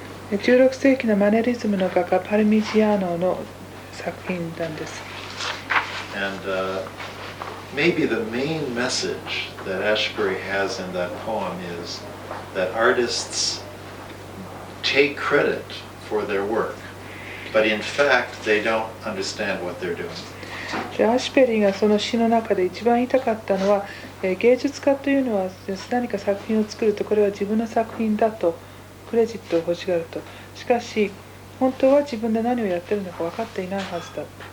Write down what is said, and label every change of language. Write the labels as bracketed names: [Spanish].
[Japanese] 16世紀のマネリズムの画家パルミジアーノの作品なんです。 [English] And maybe the main message that Ashbery has in that poem is that artists take credit for their work, but in fact they don't understand what they're doing. [Japanese] アシュベリーがその詩の中で一番言いたかったのは、芸術家というのは何か作品を作るとこれは自分の作品だとクレジットを欲しがると。しかし本当は自分で何をやってるのか分かっていないはずだ。